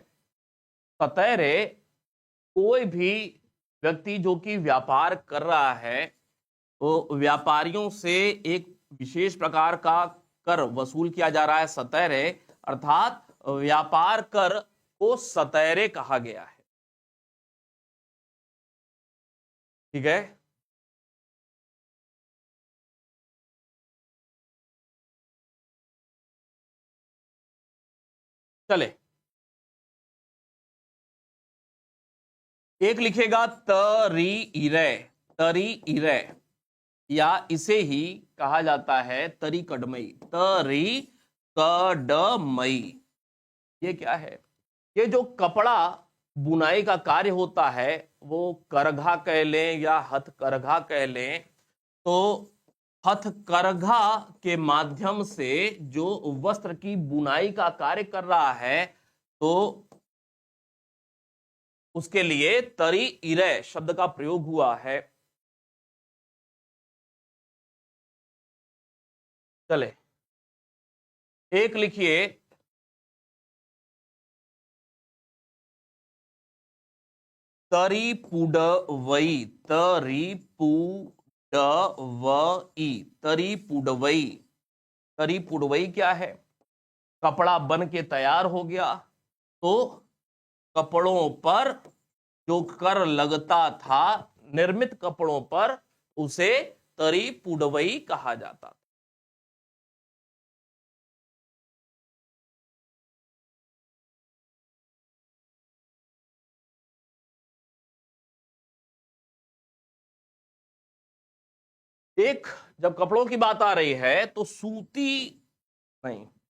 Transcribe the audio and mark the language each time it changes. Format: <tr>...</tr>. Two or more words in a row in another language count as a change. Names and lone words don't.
<hi>सतैरे कोई भी व्यक्ति जो कि व्यापार कर रहा है, वो व्यापारियों से एक विशेष प्रकार का कर वसूल किया जा रहा है, सतैरे, अर्थात व्यापार कर को सतैरे कहा गया है, ठीक है? चले, एक लिखेगा</hi> <ta>தறி இறை, தறி இறை,</ta> <hi>या इसे ही कहा जाता है</hi> <ta>தறிக் கடமை, தறிக் கடமை।</ta> <hi>ये क्या है? ये जो कपड़ा बुनाई का कार्य होता है, वो करघा कह लें या हथकरघा कह लें, तो हथकरघा के माध्यम से जो वस्त्र की बुनाई का कार्य कर रहा है, तो उसके लिए</hi> <ta>தறி இறை</ta> <hi>शब्द का प्रयोग हुआ है। चले, एक लिखिए</hi> <ta>தறிப் புடவை, தறிப் புடவை, தறிப் புடவை, தறிப் புடவை</ta> <hi>क्या है? कपड़ा बन के तैयार हो गया, तो कपड़ों पर जो कर लगता था, निर्मित कपड़ों पर, उसे</hi> <ta>தறிப் புடவை</ta> <hi>कहा जाता था। एक, जब कपड़ों की बात आ रही है तो सूती नहीं,</hi>